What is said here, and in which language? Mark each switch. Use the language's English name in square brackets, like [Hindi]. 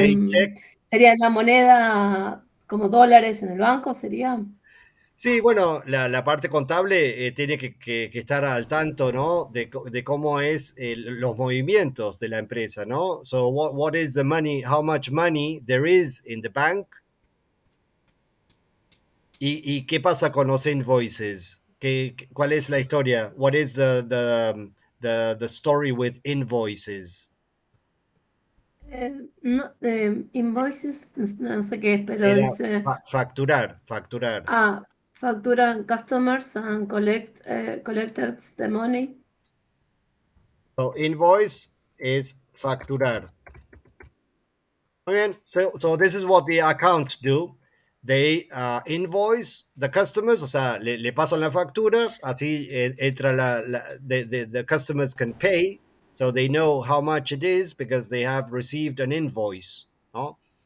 [Spanish] em, sería la moneda como dólares en el banco, sería. Sí, bueno, la parte contable tiene que estar al tanto, ¿no? De cómo es los movimientos de la empresa, ¿no? [English] So, what is the money, how much money there is in the bank? [Spanish] ¿Y qué pasa con los invoices? ¿Cuál es la historia? [English] What is the story with invoices? [Spanish] No, invoices, no sé qué es, pero Era dice, facturar. [English] facturan customers and collected the money. So, invoice is facturar. [Spanish] Muy bien. [English] So this is what the accounts do. They invoice the customers, [Spanish] o sea, le pasan la factura, así entra [English] the customers can pay, so they know how much it is because they have received an invoice. [Spanish] ¿No?